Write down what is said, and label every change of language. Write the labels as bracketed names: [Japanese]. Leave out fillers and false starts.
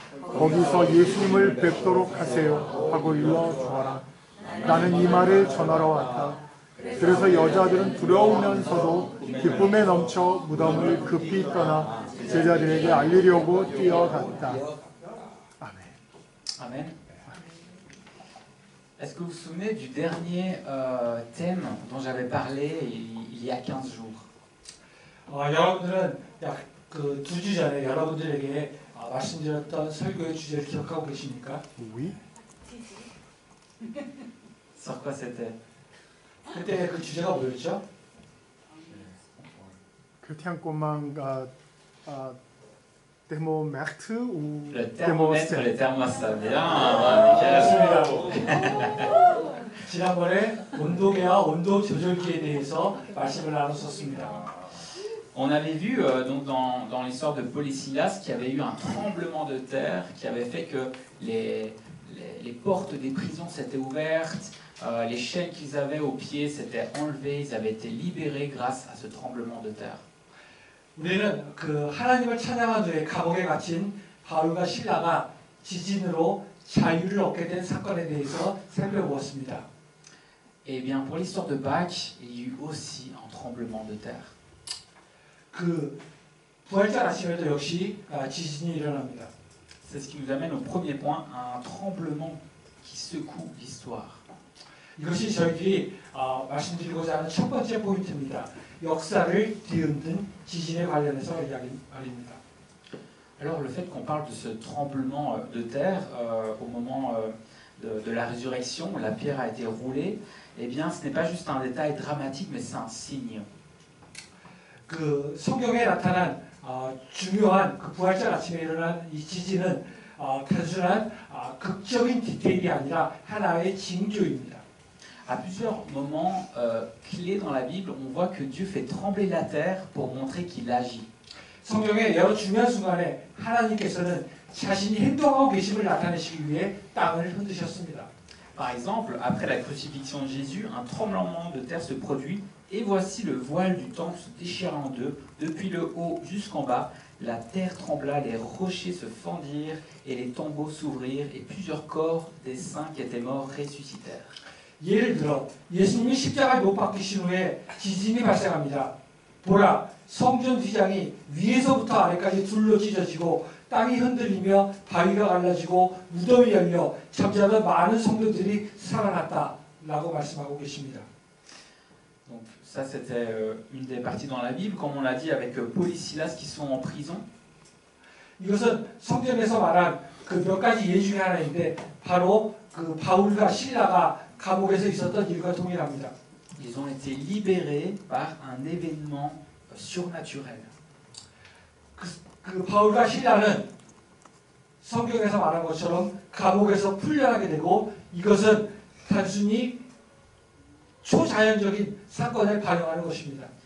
[Korean] 거기서 예수님을 뵙도록 하세요 하고 일러주어라. 나는 이 말을 전하러 왔다. 그래서 여자들은 두려우면서도 기쁨에 넘쳐 무덤을 급히 떠나 제자들에게 알리려고 뛰어갔다. 아멘. [French] Amen. Est-ce que vous vous souvenez du dernier thème dont j'avais parlé il y a 15 jours? [Korean] 여러분들은 약 그 2주 전에 여러분들에게 말씀드렸던 설교의 주제를 기억하고 계십니까? [French] Oui. Sur quoi c'était? [Korean] 그때 그 주제가 뭐였죠? [French] Chrétien comment thermomètre ou Le thermomètre, le thermostat. Bien, [Korean] 그렇습니다. 지난번에 온도계와 온도 조절기에 대해서 말씀을 나눴었습니다. [French] On avait vu donc dans l'histoire de Paul et Silas qu'il y avait eu un tremblement de terre qui avait fait que les portes des prisons s'étaient ouvertes, les chaînes qu'ils avaient aux pieds s'étaient enlevées, ils avaient été libérés grâce à ce tremblement de terre. [Korean] 우리는 그 하나님을 찬양한 후에 감옥에 갇힌 바울과 실라가 지진으로 자유를 얻게 된 사건에 대해서 살펴보았습니다. [French] Et bien pour l'histoire de Pâques, il y a eu aussi un tremblement de terre. [Korean] 그 부활절 아침에도 역시 지진이 일어납니다. [French] C'est ce qui nous amène au premier point, un tremblement qui secoue l'histoire. [Korean] 이것이 저희들이 말씀드리고자 하는 첫 번째 포인트입니다. 역사를 뒤흔든 지진에 관련해서 이야기입니다. [French] Alors le fait qu'on parle de ce tremblement de terre au moment de la résurrection, la pierre a été roulée, eh bien ce n'est pas juste un détail dramatique, mais c'est un signe. [Korean] 그 성경에 나타난 중요한 그 부활절 아침에 일어난 이 지진은 단순한 극적인 디테일이 아니라 하나의 징조입니다. [French] À plusieurs moments clés dans la Bible, on voit que Dieu fait trembler la terre pour montrer qu'il agit. [Korean] 성경의 여러 중요한 순간에 하나님께서는 자신이 행동하고 계심을 나타내시기 위해 땅을 흔드셨습니다. [French] Par exemple, après la crucifixion de Jésus, un tremblement de terre se produit et voici le voile du temple se déchira en deux, depuis le haut jusqu'en bas. La terre trembla, les rochers se fendirent et les tombeaux s'ouvrirent et plusieurs corps des saints qui étaient morts ressuscitèrent. [Korean] 예를 들어 예수님이 십자가에 못 박히신 후에 지진이 발생합니다. 보라, 성전 휘장이 위에서부터 아래까지 둘로 찢어지고 땅이 흔들리며 바위가 갈라지고 무덤이 열려 잠자던 많은 성도들이 살아났다라고 말씀하고 계십니다. [French] Donc ça c'était une des parties dans la Bible, comme on l'a dit avec Paul et Silas qui sont en prison. [Korean] 이것은 성전에서 말한 그 몇 가지 예 중에 하나인데 바로 그 바울과 실라가 감옥에서 있었던 일과 동일합니다. [French] Ils ont été libérés par un événement surnaturel. [Korean] 그 바울과 실라는 성경에서 말한 것처럼 감옥에서 풀려나게 되고 이것은 단순히 초자연적인 사건을 반영하는 것입니다.